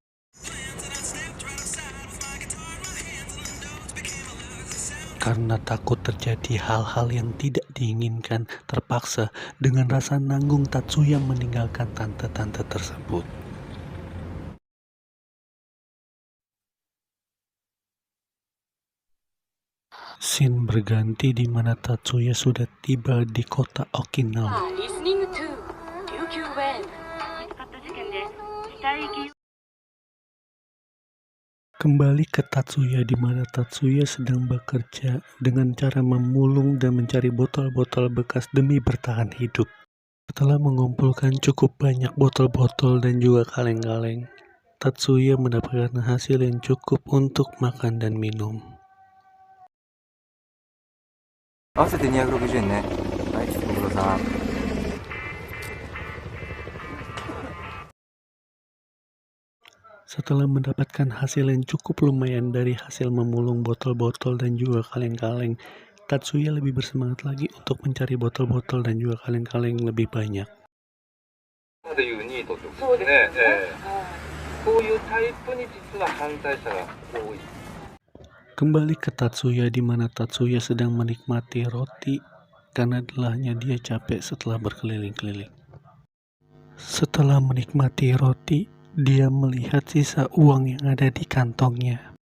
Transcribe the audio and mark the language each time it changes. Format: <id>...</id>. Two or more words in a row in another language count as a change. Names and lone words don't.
<id>Karena takut terjadi hal-hal yang tidak diinginkan, terpaksa dengan rasa nanggung Tatsuya meninggalkan tante-tante tersebut. Scene berganti di mana Tatsuya sudah tiba di kota Okinawa.</id> <en>listening to QQ Wave</en> <ja>見つかった事件で死体遺棄</ja> <id>Kembali ke Tatsuya di mana Tatsuya sedang bekerja dengan cara memulung dan mencari botol-botol bekas demi bertahan hidup. Setelah mengumpulkan cukup banyak botol-botol dan juga kaleng-kaleng, Tatsuya mendapatkan hasil yang cukup untuk makan dan minum.</id> <ja>合わせて260円ね。はい、ご苦労さん。</ja> <id>Setelah mendapatkan hasil yang cukup lumayan dari hasil memulung botol-botol dan juga kaleng-kaleng, Tatsuya lebih bersemangat lagi untuk mencari botol-botol dan juga kaleng-kaleng lebih banyak.</id> <ja>でいうニートってことですね。こういうタイプに実は犯罪者が多い。</ja> <id>Kembali ke Tatsuya di mana Tatsuya sedang menikmati roti karena lelahnya dia capek setelah berkeliling-keliling. Setelah menikmati roti, dia melihat sisa uang yang ada di kantongnya.</id>